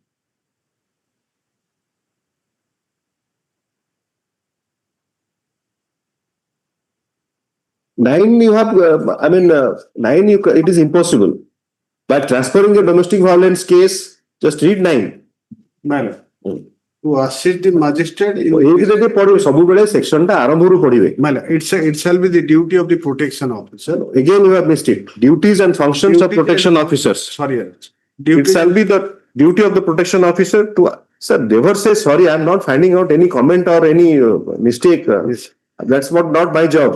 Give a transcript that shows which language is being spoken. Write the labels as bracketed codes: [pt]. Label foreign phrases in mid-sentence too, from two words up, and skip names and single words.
[en] Nine you have, nine it is impossible. By transferring a domestic violence case, just read 9. Madam, to assist the magistrate in [or] ଏଇଠି ପଢିବେ ସବୁବେଳେ ସେକ୍ସନ ଟା ଆରମ୍ଭରୁ ପଢିବେ. [en] Madam, it shall be the duty of the protection officer. Again you have missed it. Duties and functions of protection officers. Sorry, It shall be the duty of the protection officer to, sir, never say sorry, I am not finding out any comment or any mistake. Yes. That's not my job.